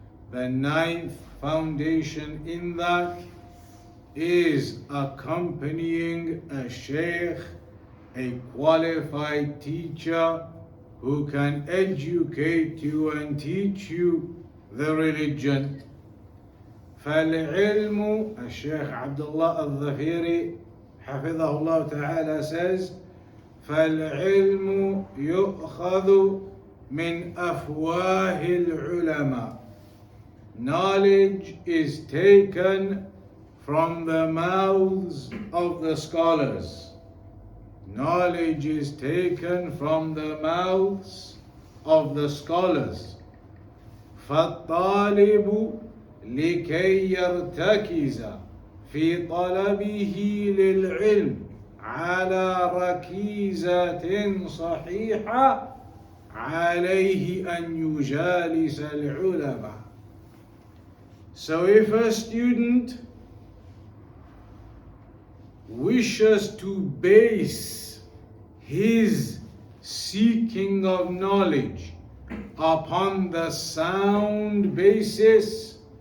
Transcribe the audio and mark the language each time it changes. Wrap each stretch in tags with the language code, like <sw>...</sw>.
<en>The 9th foundation in that is accompanying a sheikh, a qualified teacher who can educate you and teach you the religion.</en> <ar>فالعلم, الشيخ عبد الله الظفيري حفظه الله تعالى says, فالعلم يؤخذ من أفواه العلماء.</ar> <en>Knowledge is taken from the mouths of the scholars. Knowledge is taken from the mouths of the scholars.</en> <ar>فالطالب لكي يرتكز في طلبه للعلم على ركيزة صحيحة عليه أن يجالس العلماء.</ar> <en>So if a student wishes to base his seeking of knowledge upon the sound basis,</en>